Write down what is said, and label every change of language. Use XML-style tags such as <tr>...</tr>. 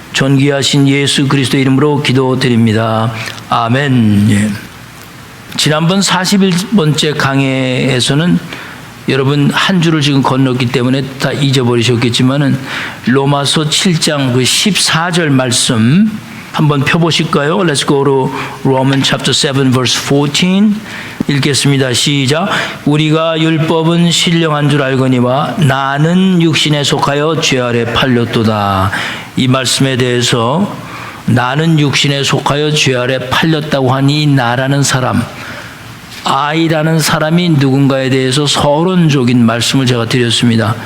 <ko>존귀하신 예수 그리스도 이름으로 기도드립니다. 아멘. 예. 지난번 41번째 강해에서는 여러분 한 주를 지금 건넜기 때문에 다 잊어버리셨겠지만은 로마서 7장 그 14절 말씀 한번 펴보실까요?</ko> <en>Let's go to Romans chapter 7 verse 14</en> <ko>읽겠습니다. 시작. 우리가 율법은 신령한 줄 알거니와 나는 육신에 속하여 죄 아래 팔렸도다. 이 말씀에 대해서 나는 육신에 속하여 죄 아래 팔렸다고 하니 나라는 사람, I라는 사람이 누군가에 대해서 서론적인 말씀을 제가 드렸습니다.</ko>